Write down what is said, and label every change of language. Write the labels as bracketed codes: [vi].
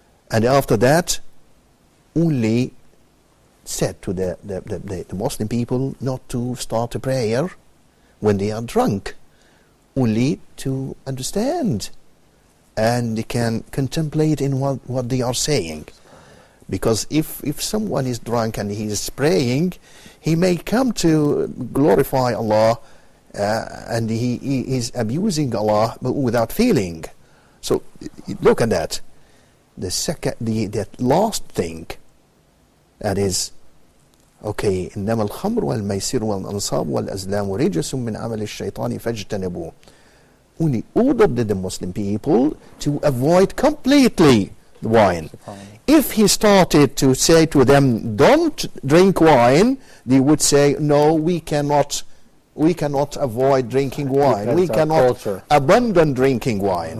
[en] And after that, only said to the Muslim people not to start a prayer when they are drunk, only to understand and they can contemplate in what they are saying. Because if someone is drunk and he is spraying, he may come to glorify Allah and he is abusing Allah but without feeling. So look at that. That last thing, that is, okay, [ar] إنما الخمر والميسر والأنصاب والأزلام رجس من عمل الشيطان فاجتنبوه. [en] Only ordered the Muslim people to avoid completely the wine. If he started to say to them, don't drink wine, they would say, no, we cannot avoid drinking wine. We cannot abandon drinking wine.